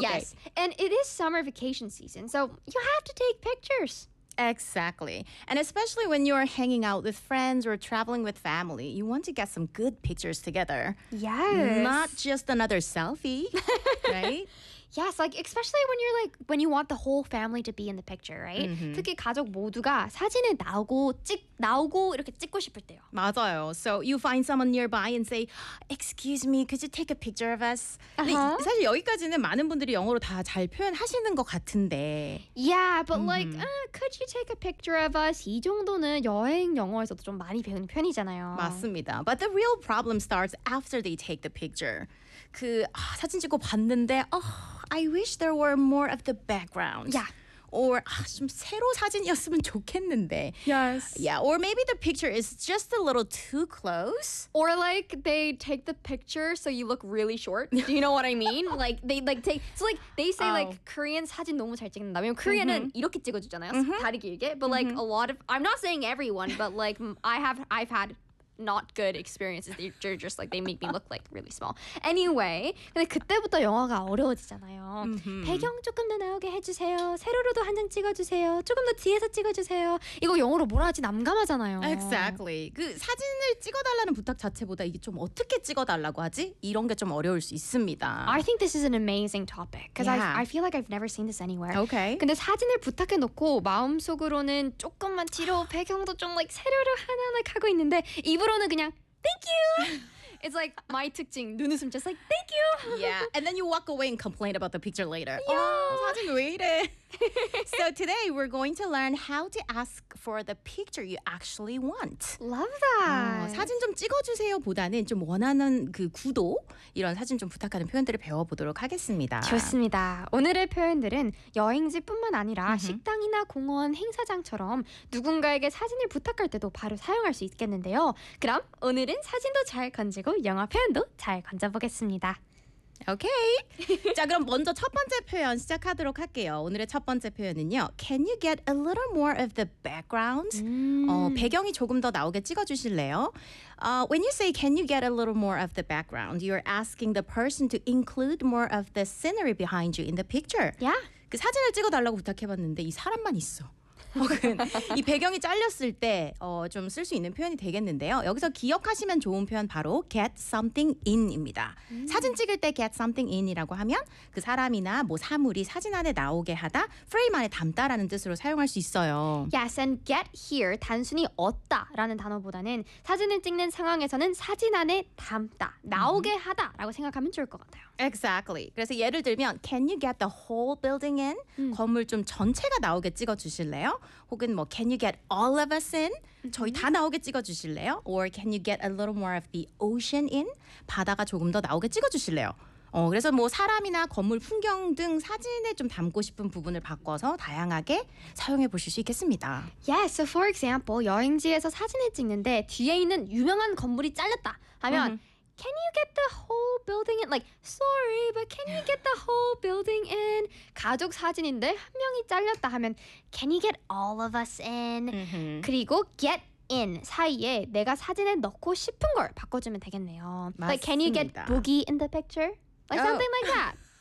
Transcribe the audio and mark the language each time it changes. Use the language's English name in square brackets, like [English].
[English] Yes, and it is summer vacation season, so you have to take pictures. Exactly. And especially when you're hanging out with friends or traveling with family, you want to get some good pictures together. Yes. Not just another selfie, right? Yes, like especially when you're like when you want the whole family to be in the picture, right? Mm-hmm. [Korean] 특히 가족 모두가 사진에 나오고 이렇게 찍고 싶을 때요. 맞아요. [English] So you find someone nearby and say, "Excuse me, could you take a picture of us?" Uh-huh. [Korean] 사실 여기까지는 많은 분들이 영어로 다 잘 표현하시는 것 같은데. [English] Yeah, but like, "Could you take a picture of us?" [Korean] 이 정도는 여행 영어에서도 좀 많이 배우는 편이잖아요. 맞습니다. [English] But the real problem starts after they take the picture. [Korean] 그 사진 찍고 봤는데, [English] I wish there were more of the background. Yeah. [Korean] Or 좀 새로 사진이었으면 좋겠는데. [English] Yes. Yeah. Or maybe the picture is just a little too close. Or like they take the picture so you look really short. Do you know what I mean? Like they like take. So like they say like Korean [Korean] 사진 너무 잘 찍는다. 왜냐면 Korean은 이렇게 찍어주잖아요. 다리 길게. [English] But like a lot of. I'm not saying everyone, but like I've had. Not good experiences. They're just like, they make me look like really small. [Korean] Anyway, 근데 그때부터 영화가 어려워지잖아요. 배경 조금 더 나오게 해주세요. 세로로도 한 장 찍어주세요. 조금 더 뒤에서 찍어주세요. 이거 영어로 뭐라 하지 난감하잖아요. [English] Exactly. [Korean] 그 사진을 찍어달라는 부탁 자체보다 이게 좀 어떻게 찍어달라고 하지? 이런 게 좀 어려울 수 있습니다. [English] I think this is an amazing topic. Because I feel like I've never seen this anywhere. Okay. [Korean] 근데 사진을 부탁해놓고 마음속으로는 조금만 뒤로 배경도 좀 like 세로로 하나하나 하고 있는데 입으로는 그냥 [English] thank you. It's like my [Korean] 특징 눈웃음 [English] just like thank you. Yeah, and then you walk away and complain about the picture later. Yeah. [Korean] Oh, 사진 왜 이래? [English] So today we're going to learn how to ask for the picture you actually want. Love that. [Korean] 사진 좀 찍어주세요 보다는 좀 원하는 그 구도 이런 사진 좀 부탁하는 표현들을 배워보도록 하겠습니다. 좋습니다. 오늘의 표현들은 여행지뿐만 아니라 식당이나 공원 행사장처럼 누군가에게 사진을 부탁할 때도 바로 사용할 수 있겠는데요. 그럼 오늘은 사진도 잘 건지고 영어 표현도 잘 건져보겠습니다. 오케이. 자, 그럼 먼저 첫 번째 표현 시작하도록 할게요. 오늘의 첫 번째 표현은요. [English] Can you get a little more of the background? [Korean] 배경이 조금 더 나오게 찍어주실래요? [English] When you say, can you get a little more of the background? You're asking the person to include more of the scenery behind you in the picture. Yeah. [Korean] 그 사진을 찍어달라고 부탁해봤는데 이 사람만 있어. 혹은 이 배경이 잘렸을 때 좀 쓸 수 있는 표현이 되겠는데요. 여기서 기억하시면 좋은 표현 바로 [English] get something in [Korean] 입니다. 사진 찍을 때 [English] get something in [Korean] 이라고 하면 그 사람이나 뭐 사물이 사진 안에 나오게 하다, 프레임 안에 담다라는 뜻으로 사용할 수 있어요. [English] Yes, and get here [Korean] 단순히 얻다라는 단어보다는 사진을 찍는 상황에서는 사진 안에 담다, 나오게 하다라고 생각하면 좋을 것 같아요. [English] Exactly. [Korean] 그래서 예를 들면 [English] can you get the whole building in? [Korean] 건물 좀 전체가 나오게 찍어주실래요? 혹은 뭐 [English] can you get all of us in? [Korean] 저희 다 나오게 찍어주실래요? [English] Or can you get a little more of the ocean in? [Korean] 바다가 조금 더 나오게 찍어주실래요? 그래서 뭐 사람이나 건물 풍경 등 사진에 좀 담고 싶은 부분을 바꿔서 다양하게 사용해 보실 수 있겠습니다. [English] Yes, so for example, [Korean] 여행지에서 사진을 찍는데 뒤에 있는 유명한 건물이 잘렸다 하면 [English] Can you get the whole building in? Like, sorry, but can you get the whole building in? [Korean] 가족 사진인데 한 명이 잘렸다 하면 [English] Can you get all of us in? Mm-hmm. [Korean] 그리고 get in 사이에 내가 사진에 넣고 싶은 걸 바꿔주면 되겠네요. 맞습니다. [English] Like, can you get Boogie in the picture? Like, something like that.